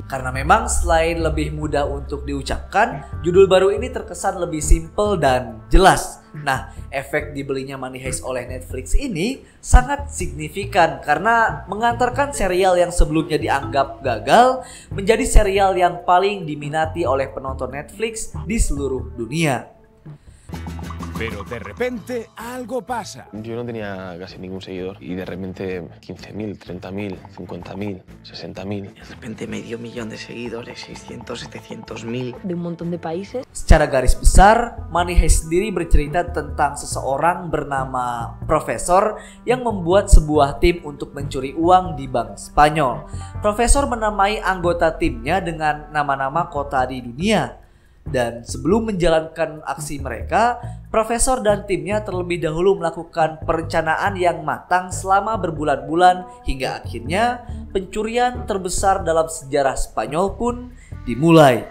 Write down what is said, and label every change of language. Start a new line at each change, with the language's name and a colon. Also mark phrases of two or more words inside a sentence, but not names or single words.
Indonesian: Karena memang selain lebih mudah untuk diucapkan, judul baru ini terkesan lebih simple dan jelas. Nah, efek dibelinya Money Heist oleh Netflix ini sangat signifikan karena mengantarkan serial yang sebelumnya dianggap gagal menjadi serial yang paling diminati oleh penonton Netflix di seluruh dunia.
Spanish: Pero de repente algo pasa. Yo no tenía casi ningún seguidor y de repente 15.000, 30.000, 50.000, 60.000. De repente medio millón de seguidores, 600, 700.000. De un montón de países.
Indonesian: Secara garis besar, Money Heist sendiri bercerita tentang seseorang bernama Profesor yang membuat sebuah tim untuk mencuri uang di bank Spanyol. Profesor menamai anggota timnya dengan nama-nama kota di dunia. Dan sebelum menjalankan aksi mereka, Profesor dan timnya terlebih dahulu melakukan perencanaan yang matang selama berbulan-bulan hingga akhirnya pencurian terbesar dalam sejarah Spanyol pun dimulai.